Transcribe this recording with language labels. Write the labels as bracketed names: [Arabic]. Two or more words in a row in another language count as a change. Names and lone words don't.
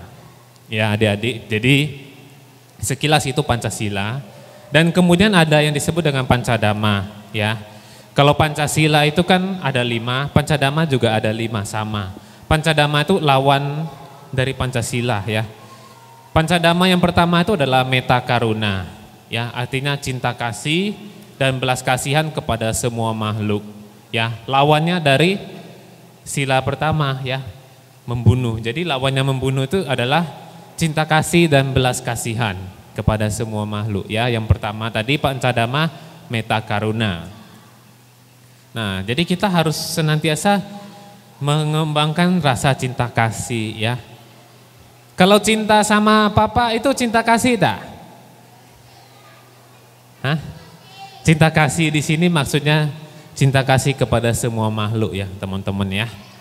[Indonesian] Ya adik-adik, jadi sekilas itu Pancasila. Dan kemudian ada yang disebut dengan Pancadhamma ya. Kalau Pancasila itu kan ada 5, Pancadhamma juga ada 5 sama. Pancadhamma itu lawan dari Pancasila ya. Pancadhamma yang pertama itu adalah [Pali] metta karuna [Indonesian] ya, artinya cinta kasih dan belas kasihan kepada semua makhluk ya. Lawannya dari sila pertama ya, membunuh. Jadi lawannya membunuh itu adalah cinta kasih dan belas kasihan kepada semua makhluk ya. Yang pertama tadi Pancadhamma [Pali] metta karuna. [Indonesian] Nah, jadi kita harus senantiasa mengembangkan rasa cinta kasih ya. Kalau cinta sama papa itu cinta kasih tak? Hah? Cinta kasih di sini maksudnya cinta kasih kepada semua makhluk ya, teman-teman ya.